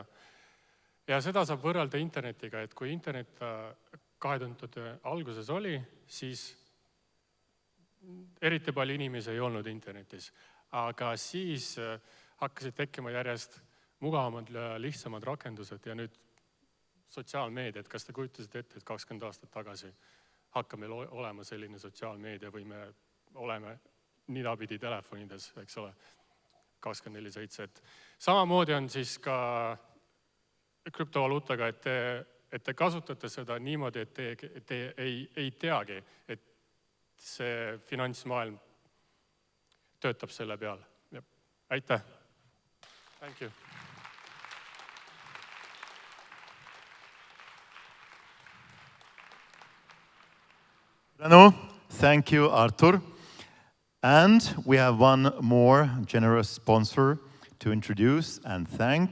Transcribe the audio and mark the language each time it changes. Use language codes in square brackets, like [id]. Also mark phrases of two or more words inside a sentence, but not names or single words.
[et] Ja seda saab võrrelda internetiga, et kui internet 2000 alguses oli, siis eriti palju inimesi ei olnud internetis, aga siis hakkasid tekkima järjest mugavamad ja lihtsamad rakendused ja nüüd sotsiaalmeedia, et kas te kujutasite ette, et 20 aastat tagasi hakkab meil olema selline sotsiaalmeedia või me oleme nidapidi telefonides, eks ole, 24/7. Et samamoodi on siis ka krüptovaluutaga, et te kasutate seda niimoodi, et te ei teagi, et see finantsmaailm töötab selle peal. Aitäh! [en] Thank you! Thank you, Artur. And we have one more generous sponsor to introduce and thank.